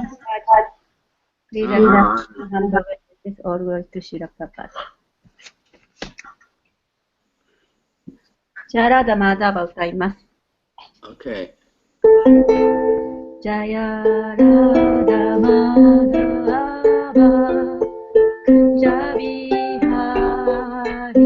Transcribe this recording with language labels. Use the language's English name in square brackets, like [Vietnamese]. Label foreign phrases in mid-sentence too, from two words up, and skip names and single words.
[English] Please is all goes to Srila Prabhupada. [Japanese] Jaya Madhava 歌います。 [English] Okay. [Sanskrit] Jaya Radha Madhava Kunja Vihari